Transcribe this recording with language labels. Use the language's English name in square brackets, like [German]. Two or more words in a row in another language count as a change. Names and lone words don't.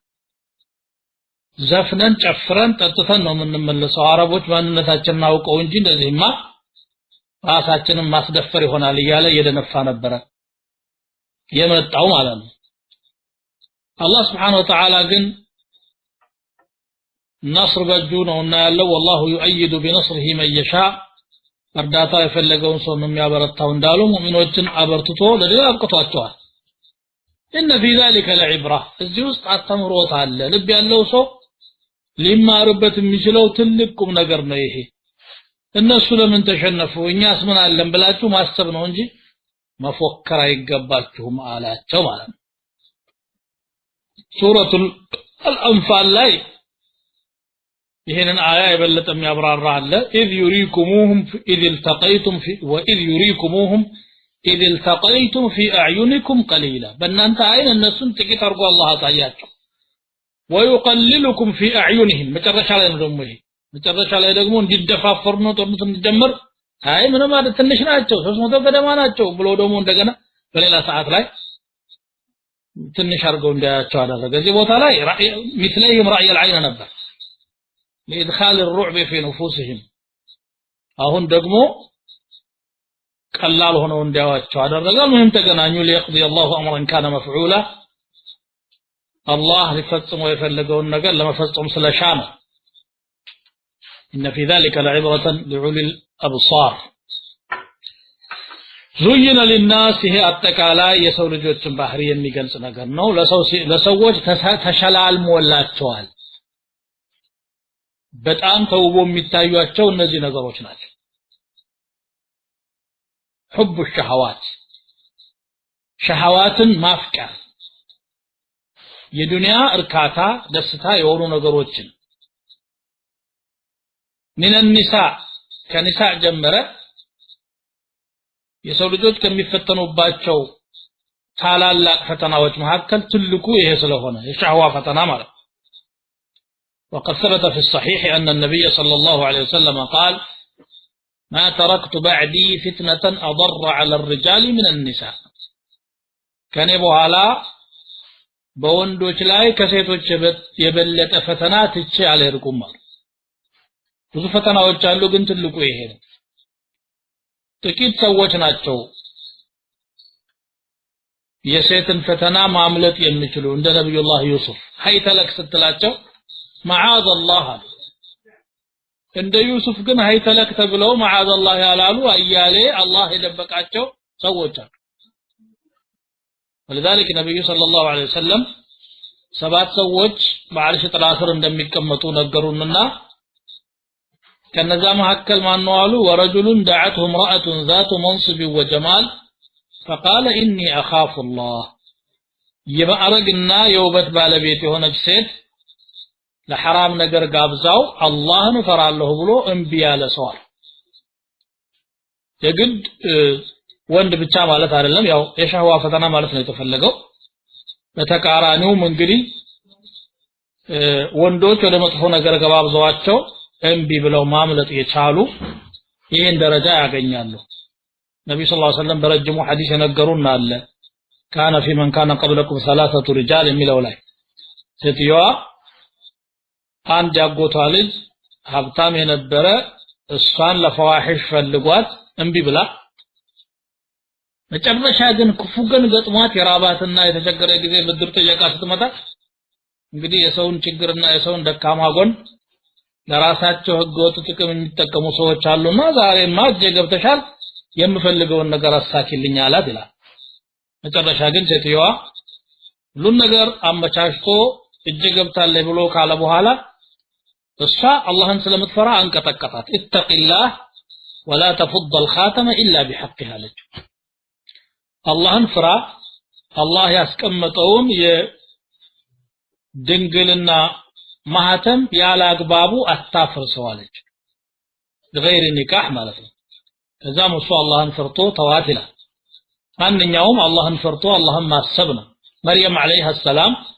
[Amharic] ዘፍነን ጨፍረን ጠጥተን ነው የምንመለሰው አረቦች ማንነታችንን አውቀው እንጂ እንደዚህማ ራሳችንን ማስደፈር ይሆናል እያለ እየደነፋ ነበር የመጣው ማለት ነው አላህ [Arabic] سبحانه وتعالى [Amharic] ግን نصر በእጁ ነውና ያለው [Arabic] والله يؤيد بنصره من يشاء [Amharic] እርዳታ የፈለገውን ሰው ነው የሚያበረታው እንዳሉ ሙእሚኖችን አበርትቶ ለሌላ አብቅቷቸዋል [Arabic] إن في ذلك لعبرة [Amharic] እዚህ ውስጥ አስተምሮት አለ ልብ ያለው ሰው ሊማርበት የሚችለው ትልቁም ነገር ነው ይሄ እነሱ ለምን ተሸነፉ እኛስ ምን አለን ብላችሁ ማሰብ ነው እንጂ መፎከር አይገባችሁም አላቸው ማለት ነው ሱረቱል አንፋል ላይ ይሄንን አያ የበለጠ የሚያብራራ አለ [Arabic] إذ يريكموهم إذ التقيتم في أعينكم قليلا [Amharic] በእናንተ አይን እነሱን ጥቂት አርጎ አላህ አሳያቸው [Arabic] ويقللكم في أعينهم [Amharic] መጨረሻ ላይ ነው ደግሞ ይሄ መጨረሻ ላይ ደግሞ እንዲደፋፈሩ ነው ጦርነት እንዲጀምር አይ ምንም ማለት ትንሽ ናቸው 300 ገደማ ናቸው ብሎ ደግሞ እንደገና በሌላ ሰዓት ላይ ትንሽ አርገው እንዳያቸው አደረገ እዚህ ቦታ ላይ [Arabic] مثلهم رأي العين [Amharic] ነበር [Arabic] لإدخال الرعب في نفوسهم [Amharic] አሁን ደግሞ ቀላል ሆነው እንዲያዋቸው አደረገ ምንም ተገናኙ [Arabic] ليقضي الله امرا كان مفعولا [Amharic] الله ሊፈጽመው የፈለገውን ነገር ለመፈጸም ስለሻነ [Arabic] إن في ذلك لعبرة لأولي الأبصار زين للناس هي [Amharic] አጠቃላይ የሰው ልጆችን ባህሪ የሚገልጽ ነገር ነው ለሰዎች ተሸላልሞላቸዋል በጣም ተውቦ የሚታዩአቸው እነዚህ ነገሮች ናቸው [Arabic] حب الشهوات [Amharic] شهواتን ማፍቀር የዱንያ እርካታ ደስታ የሆኑ ነገሮችን [Arabic] من النساء [Amharic] ከኒሳእ ጀመረ የሰው ልጆች ከሚፈተኑባቸው ታላላቅ ፈተናዎች መካከል ትልቁ ይሄ ስለሆነ የሸህዋ ፈተና ማለት [Arabic] وقد ثبت في الصحيح أن النبي صلى الله عليه وسلم قال ما تركت بعدي فتنة أضر على الرجال من النساء كان [Amharic] بኋላ በወንዶች ላይ ከሴቶች የበለጠ ፈተና ትቼ አልሄድኩም ብዙ ፈተናዎች አሉ ግን ትልቁ ይሄ ነው ጥቂት ሰዎች ናቸው የሴትን ፈተና ማምለጥ የሚችሉ እንደ ነብዩላህ ዩሱፍ haytalak ስትላቸው [Arabic] معاذ الله [Amharic] እንደ ዩሱፍ ግን haytalak ተብለው [Arabic] معاذ الله [Amharic] ያላሉ አያሌ አላህ የደበቃቸው ሰዎች አሉ [Arabic] ولذلك النبي صلى الله عليه وسلم [Amharic] ሰባት ሰዎች በአርሽ ጥላ ስር እንደሚቀመጡ ነገሩንና ከነዛ መሐከል ማን ነው አሉ ወረጁሉን [Arabic] دعته امرأة ذات منصب وجمال فقال إني أخاف الله [Amharic] የማዕረግና የውበት ባለቤት የሆነች ሴት ለሐራም ነገር ጋብዛው አላህን ፈራለሁ ብሎ እምቢ ያለ ሰው የግድ ወንድ ብቻ ማለት አይደለም ያው የሸህዋ ፈተና ማለት ነው የተፈለገው በተቃራኒው እንግዲህ ወንዶች ወደ መጥፎ ነገር ጋብዘዋቸው እምቢ ብለው ማምለጥ የቻሉ ይሄን ደረጃ ያገኛሉ ነብዩ [Arabic] صلى الله عليه وسلم [Amharic] በረጅሙ ሐዲስ የነገሩን አለ [Arabic] كان في من كان قبلكم ثلاثه رجال [Amharic] የሚለው ላይ ሴትየዋ አንድ ያጎቷ ልጅ ሀብታም የነበረ እሷን ለፈዋሂሽ ፈልጓት እምቢ ብላ መጨረሻ ግን ክፉ ግን ገጥሟት የራባትና የተቸገረ ጊዜ ብድር ጠየቃ ስትመጣ እንግዲህ የሰውን ችግርና የሰውን ደካማ ጎን ለራሳቸው ህገወጥ ጥቅም የሚጠቀሙ ሰዎች አሉና ዛሬማ እጄ ገብተሻል የምፈልገውን ነገር አሳኪልኝ አላት ይላል መጨረሻ ግን ሴትየዋ ሁሉን ነገር አመቻችቶ እጄ ገብታለች ብሎ ካለ በኋላ እሷ አላህን ስለምትፈራ አንቀጠቀጣት ኢተቂላህ [Arabic] ولا تفض الخاتم الا بحقها لك [Amharic] አላህን ፍራ አላህ ያስቀመጠውን የድንግልና ማህተም ያለ አግባቡ አታፍርሰው አለች በغير ኒካህ ማለት ነው ከዛም እሱ አላህን ፈርቶ ተዋት ይላል አንኛውም አላህን ፈርቶ አላህን ማሰብ ነው መርየም [Arabic] عليها السلام